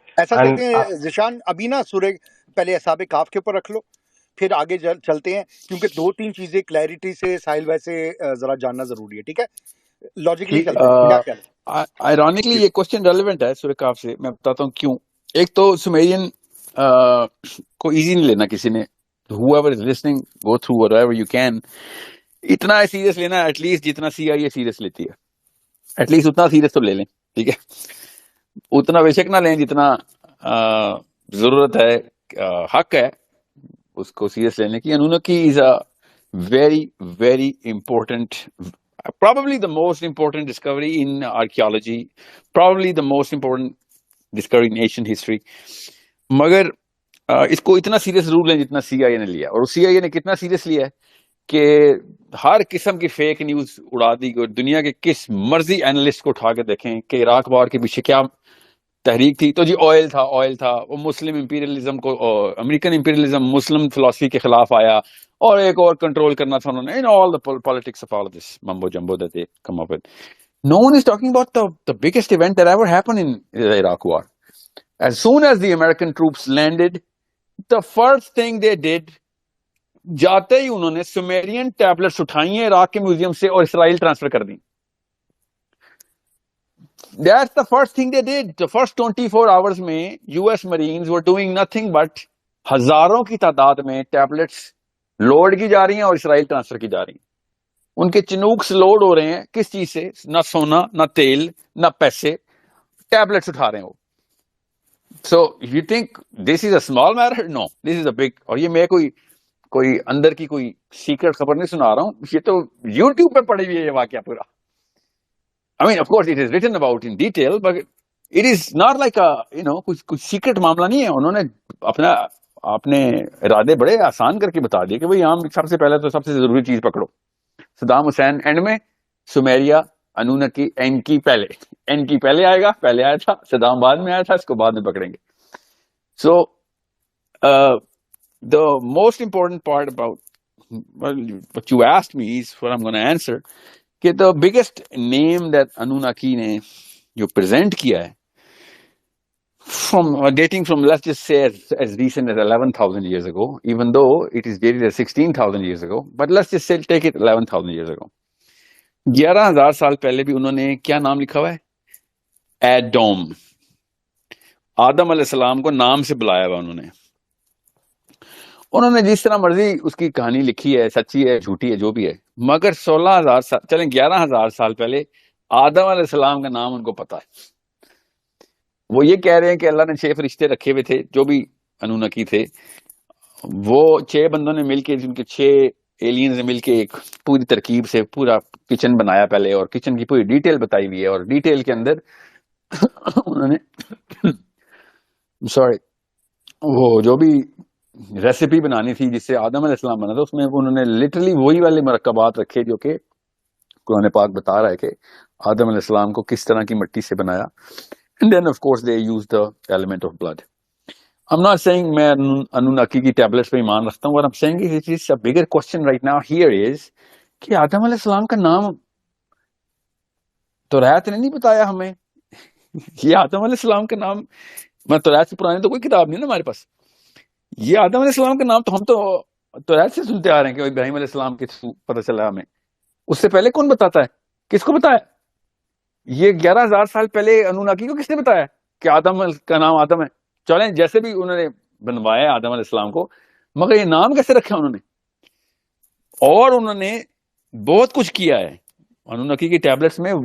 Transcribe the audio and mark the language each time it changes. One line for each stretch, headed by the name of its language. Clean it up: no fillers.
Urdu: ایسا کرتے ہیں ذیشان، ابھی نا سورہ پہلے اصحاب کہف کے اوپر رکھ لو پھر آگے چلتے ہیں، کیونکہ 2-3 چیزیں کلیئرٹی سے ساحل بھائی سے ذرا جاننا ضروری ہے. ٹھیک ہے، لاجیکلی چلتے ہیں. آئرونکلی یہ کوسچن ریلیونٹ ہے سورہ کہف سے، میں بتاتا ہوں کیوں. ایک تو سومیرین کو ایزی نہیں لینا کسی نے.
English: whoever is listening go through whatever you can.
Urdu: اتنا سیریس لینا ایٹ لیسٹ جتنا CIA سیریس لیتی ہے، ایٹ لیسٹ اتنا سیریس تو لے لیں. ٹھیک ہے، اتنا بے شک نہ لیں جتنا ضرورت ہے، حق ہے اس کو سیریس لینے کی.
English: Anunnaki is a very very important, probably the most important discovery in archaeology, probably the most important discovery in ancient history.
Urdu: مگر اس کو اتنا سیریس ضرور لیں جتنا CIA نے لیا. اور CIA نے کتنا سیریس لیا ہے کہ ہر قسم کی فیک نیوز اڑا دی گئی. دنیا کے کس مرضی اینالسٹ کو اٹھا کے دیکھیں کہ عراق وار کے پیچھے کیا تحریک تھی، تو جی آئل تھا. وہ مسلم امپیریلزم کو، امریکن امپیریلزم مسلم فلسفی کے خلاف آیا، اور ایک اور کنٹرول کرنا تھا انہوں نے.
English: all the politics of all of this mumbo jumbo that they come up with. No one is talking about the biggest event that ever happened in the Iraq war. As soon as the American troops landed, the first thing they did,
Urdu: جاتے ہی انہوں نے سمیرین tablets اٹھائی ہیں عراق کے museum سے اور اسرائیل transfer کر دی.
English: That's the first thing they did. The first 24 hours
Urdu: میں
English: US Marines were doing nothing but
Urdu: ہزاروں کی تعداد میں ٹیبلٹس لوڈ کی جا رہی ہیں اور اسرائیل ٹرانسفر کی جا رہی ہیں. ان کے چنوکس لوڈ ہو رہے ہیں کس چیز سے؟ نہ سونا، نہ تیل، نہ پیسے، ٹیبلٹس اٹھا رہے ہیں وہ.
English: So you think this is a small matter? No, this is a big.
Urdu: اور یہ میں کوئی اندر کی کوئی سیکرٹ خبر نہیں سنا رہا ہوں، یہ تو یوٹیوب پہ پڑی ہوئی ہے یہ واقعہ پورا.
English: I mean, of course, it is written about in detail, but it is not like
Urdu: کچھ سیکرٹ معاملہ نہیں ہے. انہوں نے اپنے ارادے بڑے آسان کر کے بتا دیے کہ بھئی ہم سب سے پہلے تو سب سے ضروری چیز پکڑو. صدام حسین اینڈ میں، سمیریا انونکی این کی پہلے آئے گا، پہلے آیا تھا، صدام بعد میں آیا تھا، اس کو بعد میں پکڑیں گے.
English: So the most important part about what you asked me is what I'm going to answer. کہ the biggest name that
Urdu: انوناکی نے جو
English: present کیا ہے from dating from, let's just say, as recent as 11,000 years ago, even though it is dated as 16,000 years ago, but let's just say take it 11,000 years ago.
Urdu: 11,000 سال پہلے بھی انہوں نے کیا نام لکھا ہوا ہے؟ ایڈوم. آدم علیہ السلام کو نام سے بلایا ہوا انہوں نے جس طرح مرضی اس کی کہانی لکھی ہے، سچی ہے، جھوٹی ہے، جو بھی ہے، مگر 16,000 سال، چلیں 11,000 سال پہلے آدم علیہ السلام کا نام ان کو پتا ہے. وہ یہ کہہ رہے ہیں کہ اللہ نے 6 فرشتے رکھے ہوئے تھے جو بھی انونکی تھے، وہ 6 بندوں نے مل کے، جن کے 6 ایلینز نے مل کے ایک پوری ترکیب سے پورا کچن بنایا پہلے، اور کچن کی پوری ڈیٹیل بتائی ہوئی ہے، اور ڈیٹیل کے اندر انہوں نے وہ جو بھی ریسیپی بنانی تھی جس سے آدم علیہ السلام بنا تھا، اس میں انہوں نے لٹرلی وہی والے مرکبات رکھے جو کہ قرآن پاک بتا رہا ہے کہ آدم علیہ السلام کو کس طرح کی مٹی سے بنایا.
English: And then of course they use the element of blood. I'm not saying
Urdu: میں انوناکی کی ٹیبلٹس پہ ایمان رکھتا ہوں.
English: What I'm saying is it is a bigger question right now here is
Urdu: کہ آدم علیہ السلام کا نام توریت نے نہیں بتایا ہمیں. یہ آدم علیہ السلام کا نام، میں توریت سے پرانی تو کوئی کتاب نہیں نا ہمارے پاس. یہ آدم علیہ السلام کا نام تو ہم تو توریت سے سنتے آ رہے ہیں کہ ابراہیم علیہ السلام کے پتہ چلا ہمیں. اس سے پہلے کون بتاتا ہے؟ کس کو بتایا؟ یہ 11,000 سال پہلے انوناکی کو کس نے بتایا کہ آدم کا نام آدم ہے؟ چلیں جیسے بھی انہوں نے بنوایا آدم علیہ السلام کو، مگر یہ نام کیسے رکھا انہوں نے؟ اور انہوں نے بہت کچھ کیا ہے انوناکی کی ٹیبلٹس میں.